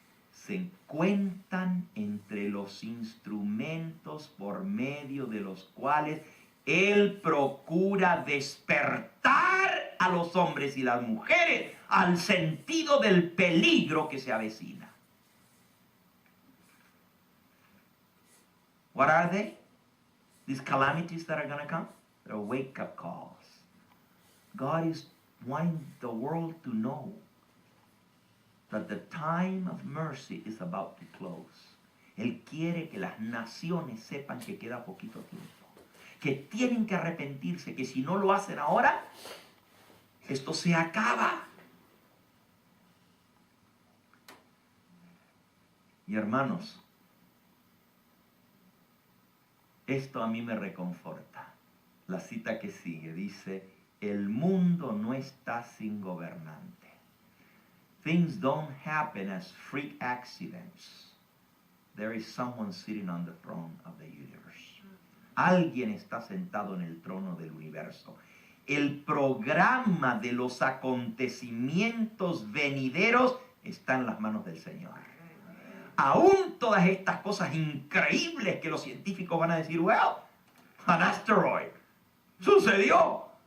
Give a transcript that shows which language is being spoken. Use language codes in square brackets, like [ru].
[es] Se encuentran entre los instrumentos por medio de los cuales Él procura despertar a los hombres y las mujeres al sentido del peligro que se avecina. [en] What are they? These calamities that are going to come? They're wake-up calls. God is wanting the world to know that the time of mercy is about to close. [es] Él quiere que las naciones sepan que queda poquito tiempo, que tienen que arrepentirse, que si no lo hacen ahora, esto se acaba. Y hermanos, esto a mí me reconforta. La cita que sigue dice, el mundo no está sin gobernante. [en] Things don't happen as freak accidents. There is someone sitting on the throne of the universe. [es] Alguien está sentado en el trono del universo. El programa de los acontecimientos venideros está en las manos del Señor. Aún todas estas cosas increíbles que los científicos van a decir, [en] well, an asteroid, [es] sucedió.